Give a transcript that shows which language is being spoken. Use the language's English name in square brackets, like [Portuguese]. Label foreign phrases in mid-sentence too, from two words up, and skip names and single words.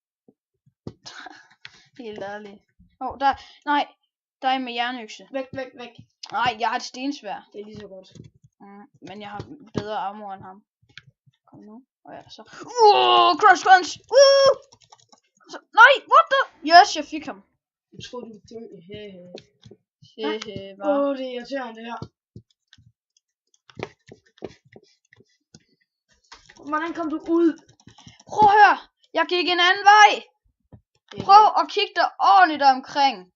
[Danish] Helt ærligt. Der er en med jernøkse. Væk. Nej, jeg har et stensværd. Det er lige så godt. Men jeg har bedre armor end ham. Kom nu. Så. [English] Crush crunch! [Danish] Nej, [English] what the? Yes, [Danish] jeg fik ham. Jeg troede, du døde. Det er irriterende, det her. Hvordan kom du ud? Prøv at høre. Jeg gik en anden vej. Prøv at kigge dig ordentligt omkring.